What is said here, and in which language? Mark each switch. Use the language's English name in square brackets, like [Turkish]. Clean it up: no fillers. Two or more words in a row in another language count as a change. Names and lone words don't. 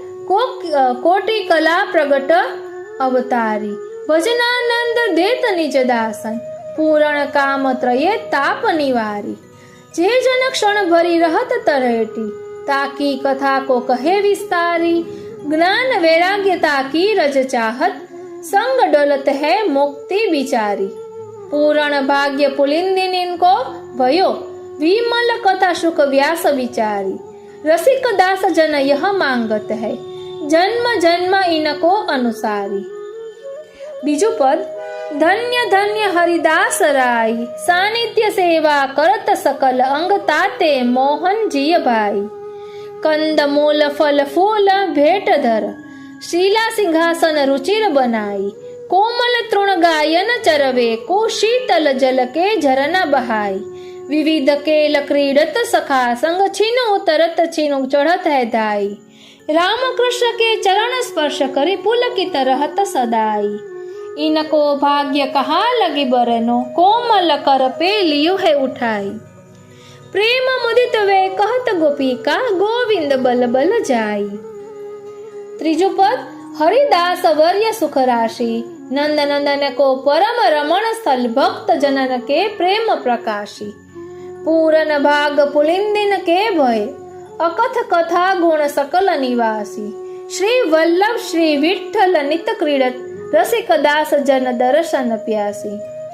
[Braj] कोटी कला प्रगट अवतारी भजनानंद देत निज दासन पूरण काम त्रये ताप निवारी जे जन क्षण भरी रहत तरेटी ताकी कथा को कहे विस्तारी ज्ञान वैराग्य ताकी रज चाहत संग डोलत है मुक्ति बिचारी पूर्ण भाग्य पुलिंदिन इनको भयो विमल कथा सुख व्यास विचारी रसिक दास जन यह मांगत है जन्म जन्म इनको अनुसारी. [Gujarati] બીજું પદ [Braj] धन्य धन्य हरिदास राय सानिध्य सेवा करत सकल अंग ताते मोहन जिय भाई कंद मूल फल फूल भेट धर शीला सिंहासन रुचिर बनाई कोमल तृण गायन चरवे को शीतल जल के झरना बहाई विविध केल क्रीडत सखा संग छीनो तरत छीनो चढ़त है धाई राम कृष्ण के चरण स्पर्श करी पुलकित रहत सदाई इनको भाग्य कहा लगी बरनो कोमल कर पे लियो है उठाई प्रेम मुदित वे कहत गोपिका गोविंद बल बल जाई. [Gujarati] ત્રીજું પદ [Braj] हरिदास वर्य सुख राशि नंद नंदन को परम रमण स्थल भक्त जनन के प्रेम प्रकाशी पूरन भाग पुलिंदिन के भय अकथ कथा गुण सकल निवासी श्री वल्लभ श्री विठ्ठल नित क्रीडत रसिक दास जन दर्शन प्यासी.